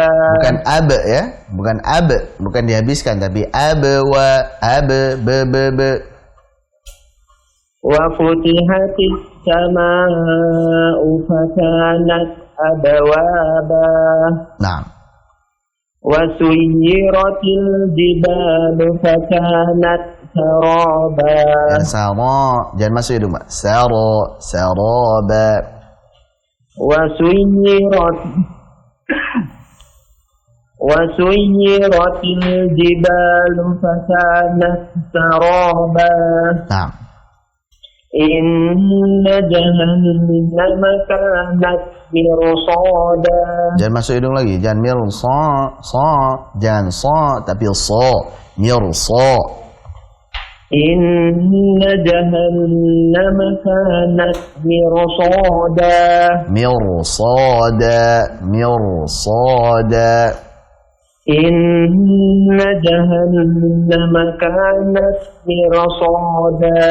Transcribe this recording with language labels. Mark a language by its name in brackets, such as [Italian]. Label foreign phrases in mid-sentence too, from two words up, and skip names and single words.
[Indonesian] Bukan ya, bukan dihabiskan tapi be. [Arabic] وفتحت السماء فكانت أبوابا. [Indonesian] Nah. [Arabic] وسيرت الجبال فكانت سرابا. [Indonesian] Jangan masuk hidung, Mbak. [Arabic] Saraba. وسيرت الجبال فكانت سرابا. [Indonesian] Nah. [Arabic] إن جهنم كانت مرصادا. [Indonesian] Jangan masuk hidung lagi. Jangan jangan tapi mirsa. [Arabic] إن جهنم كانت مرصادا. مرصادا. إن جهنم كانت مرصادا.